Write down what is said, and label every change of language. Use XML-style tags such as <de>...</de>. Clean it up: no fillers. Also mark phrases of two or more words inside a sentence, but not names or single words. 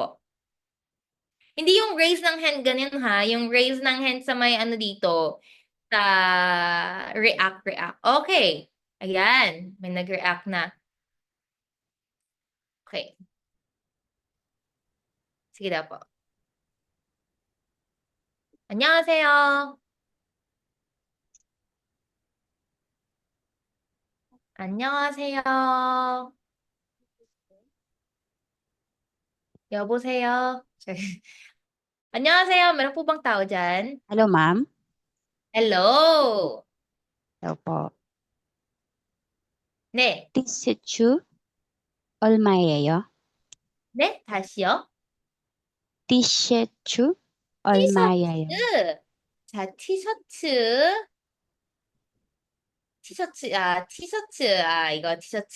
<tl>Hindi yung raise ng hand ganyan ha. Yung raise ng hand sa may ano dito. Sa react. Okay. Ayan. May nag-react na. Okay. Sige daw po.</tl> <ko>안녕하세요. 안녕하세요. 여보세요. 안녕하세요.</ko> <tl>Meron po bang tao dyan?</tl> <en>Hello, ma'am. Hello. Hello po.</en> <ko>네. 티셔츠 얼마예요? 네, 다시요. 티셔츠 얼마예요? 티셔츠. 자, 티셔츠. 이거 티셔츠.</ko>